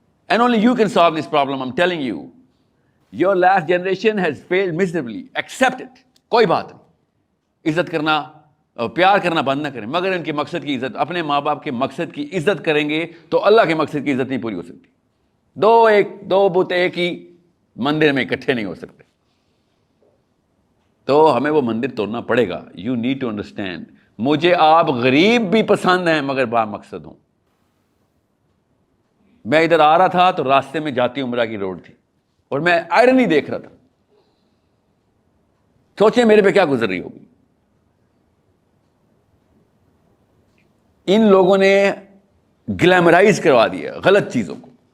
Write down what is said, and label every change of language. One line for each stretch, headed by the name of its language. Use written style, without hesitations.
English: And only you can solve this problem, I'm telling you. Your last generation has failed miserably. Accept it.
Urdu: کوئی بات نہیں. عزت کرنا پیار کرنا بند نہ کریں, مگر ان کے مقصد کی عزت, اپنے ماں باپ کے مقصد کی عزت کریں گے تو اللہ کے مقصد کی عزت نہیں پوری ہو سکتی. دو بت ایک ہی مندر میں اکٹھے نہیں ہو سکتے, تو ہمیں وہ مندر توڑنا پڑے گا.
English: You need to understand.
Urdu: مجھے آپ غریب بھی پسند ہیں مگر با مقصد ہوں. میں ادھر آ رہا تھا تو راستے میں جاتی عمرہ کی روڈ تھی اور میں آئرنی دیکھ رہا تھا. سوچیں میرے پہ کیا گزر رہی ہوگی. ان لوگوں نے گلیمرائز کروا دیا غلط چیزوں کو.